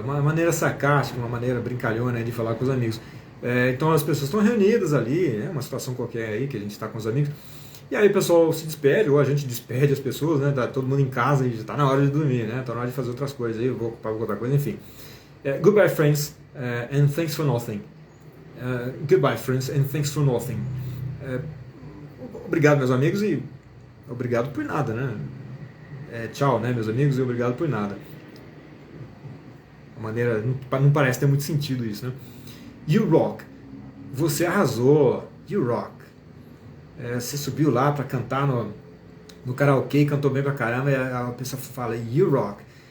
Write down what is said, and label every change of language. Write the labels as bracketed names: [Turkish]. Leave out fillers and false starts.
[Portuguese] Uma maneira sarcástica, uma maneira brincalhona de falar com os amigos. Então as pessoas estão reunidas ali, né? Uma situação qualquer aí que a gente está com os amigos. E aí o pessoal se despede, ou a gente despede as pessoas, né? Tá todo mundo em casa e já está na hora de dormir, né? Está na hora de fazer outras coisas aí, eu vou ocupar com outra coisa, enfim. [English] Goodbye friends, and thanks for nothing. Goodbye friends, and thanks for nothing. [Portuguese] Obrigado, meus amigos, e obrigado por nada, né? Tchau, né, meus amigos, e obrigado por nada. Uma maneira, não parece ter muito sentido isso, né? [English] You rock. [Portuguese] Você arrasou. [English] You rock. [Portuguese] Você subiu lá para cantar no karaokê, cantou bem pra caramba, e a pessoa fala [English] you rock.